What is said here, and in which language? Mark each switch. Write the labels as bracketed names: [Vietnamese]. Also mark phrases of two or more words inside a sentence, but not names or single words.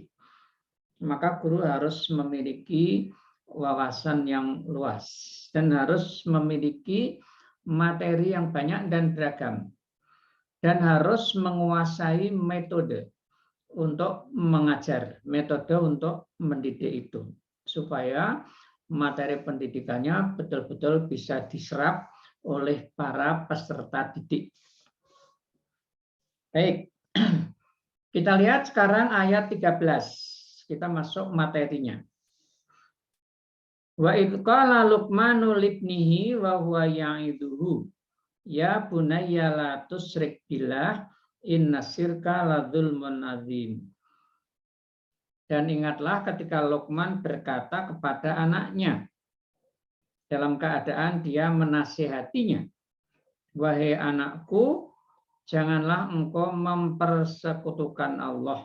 [Indonesian] Maka guru harus memiliki wawasan yang luas dan harus memiliki materi yang banyak dan beragam, dan harus menguasai metode untuk mengajar, metode untuk mendidik itu, supaya materi pendidikannya betul-betul bisa diserap oleh para peserta didik. Baik, kita lihat sekarang ayat 13. Kita masuk materinya. [Arabic] وإذ قال لقمان لابنه وهو يعظه يا بني لا تشرك بالله إن الشرك لظلم عظيم. [Indonesian] Dan ingatlah ketika Luqman berkata kepada anaknya dalam keadaan dia menasihatinya, wahai anakku, janganlah engkau mempersekutukan Allah.